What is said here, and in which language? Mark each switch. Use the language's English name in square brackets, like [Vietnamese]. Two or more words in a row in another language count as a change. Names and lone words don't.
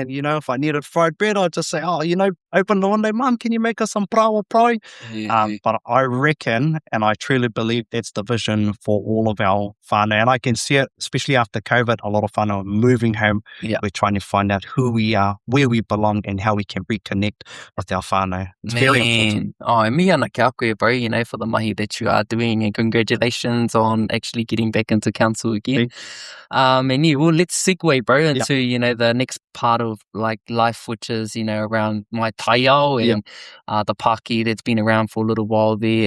[English] And, if I needed fried bread, I'd just say, open the window, Mum, can you make us some [Māori] prawa prai? [English] But I reckon, and I truly believe, that's the vision for all of our whānau. And I can see it, especially after COVID, a lot of whānau are moving home. We're trying to find out who we are, where we belong, and how we can reconnect with our whānau. It's very important. [Māori] Oh, me ana kia koe, [English] bro, for the mahi that you are doing, and congratulations on actually getting back into council again. And let's segue, bro, into, the next part of like life, which is, around my Taiao and the pāki that's been around for a little while there.